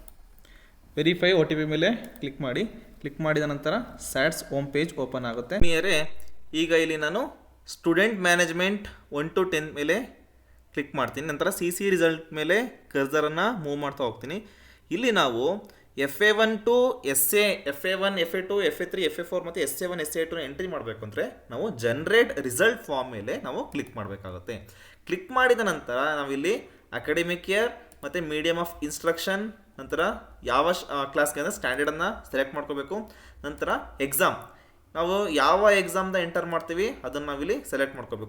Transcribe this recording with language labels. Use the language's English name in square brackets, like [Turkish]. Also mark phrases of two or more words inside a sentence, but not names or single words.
[English] Verify OTP [Kannada] ಮೇಲೆ ಕ್ಲಿಕ್ ಮಾಡಿ. ಕ್ಲಿಕ್ ಮಾಡಿದ ನಂತರ [English] SATS home page open [Kannada] ಆಗುತ್ತೆ. ಈಗ ಇಲ್ಲಿ ನಾನು [English] Student Management 1 to 10 [Kannada] ಮೇಲೆ ಕ್ಲಿಕ್ ಮಾಡ್ತೀನಿ. ನಂತರ [English] C result [Kannada] ಮೇಲೆ ಕರ್ಸರನ್ನು ಮೂವ್ ಮಾಡ್ತಾ ಹೋಗ್ತೀನಿ. ಇಲ್ಲಿ ನಾವು FA1 to SA, FA1, FA2, FA3, FA4 ಮತ್ತು SA1, SA2 ಎಂಟ್ರಿ ಮಾಡಬೇಕು ಅಂದರೆ ನಾವು [English] generate result form [Kannada] ಮೇಲೆ ನಾವು ಕ್ಲಿಕ್ ಮಾಡಬೇಕಾಗುತ್ತೆ. ಕ್ಲಿಕ್ ಮಾಡಿದ ನಂತರ ನಾವಿಲ್ಲಿ [English] academic year [Kannada] ಮತ್ತು [English] medium of instruction, [Kannada] ನಂತರ ಯಾವ ಕ್ಲಾಸ್ಗೆ ಅಂದರೆ ಸ್ಟ್ಯಾಂಡರ್ಡನ್ನು ಸೆಲೆಕ್ಟ್ ಮಾಡ್ಕೋಬೇಕು. ನಂತರ ಎಕ್ಸಾಮ್, ನಾವು ಯಾವ ಎಕ್ಸಾಮ್ದ ಎಂಟರ್ ಮಾಡ್ತೀವಿ ಅದನ್ನು ನಾವಿಲ್ಲಿ ಸೆಲೆಕ್ಟ್ ಮಾಡ್ಕೋಬೇಕು.